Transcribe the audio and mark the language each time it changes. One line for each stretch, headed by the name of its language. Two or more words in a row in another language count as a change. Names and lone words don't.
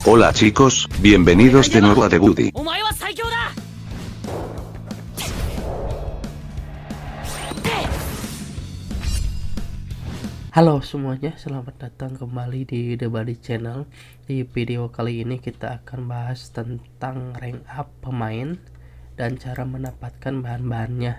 Spanish: Hola chicos, bienvenidos de nuevo a The Woody.
Indonesian: Halo semuanya, selamat datang kembali di The Buddy Channel. Di video kali ini kita akan bahas tentang
English: rank up
Indonesian: pemain dan cara mendapatkan bahan-bahannya.